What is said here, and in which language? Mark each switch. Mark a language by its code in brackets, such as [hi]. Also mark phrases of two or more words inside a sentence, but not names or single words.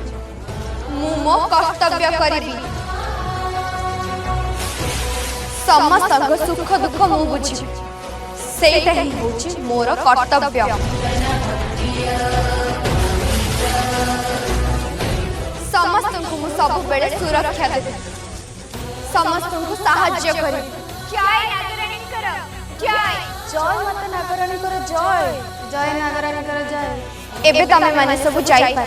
[or] ମୁଁ ମୋ କର୍ତ୍ତବ୍ୟ କରିବି। ସମସ୍ତ ସୁଖ ଦୁଃଖ ମୁଁ ବୁଝିବି। ସେଇଟା ହିଁ ହେଉଛି ମୋର କର୍ତ୍ତବ୍ୟ। ସମସ୍ତ କୁ ସବୁ ବେଳେ ସୁରକ୍ଷା ଦେବି। ସମସ୍ତ କୁ ସାହାଯ୍ୟ କରିବି। ଜୟ ନାଗରାଣୀ କର ଜୟ। ଜୟ ମାତା ନାଗରାଣୀ କର ଜୟ ଜୟ ନାଗରାଣୀ କର ଜୟ। ଏବେ ତମେ ମାନେ ସବୁ ଯାଇ ପାର।